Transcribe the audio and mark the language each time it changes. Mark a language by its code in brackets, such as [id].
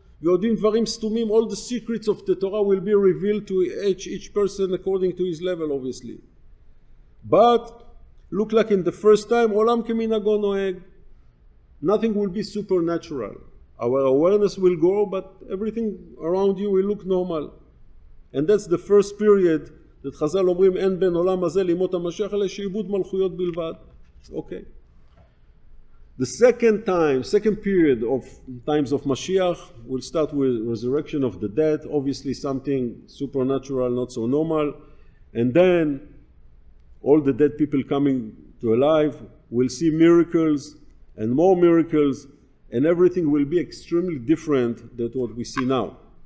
[he] ויודעים דברים סתומים, [en] all the secrets of the Torah will be revealed to each person according to his level, obviously. But, look like in the first time, [he] עולם כמנהגו נוהג. [en] Nothing will be supernatural. Our awareness will grow, but everything around you will look normal. And that's the first period that [he] חז"ל אומרים, אין בין עולם הזה לימות המשיח, אלא שעיבוד מלכויות בלבד. [en] Okay. The second period of times of Mashiach will start with resurrection of the dead, obviously something supernatural, not so normal. And then all the dead people coming to life will see miracles and more miracles, and everything will be extremely different than what we see now.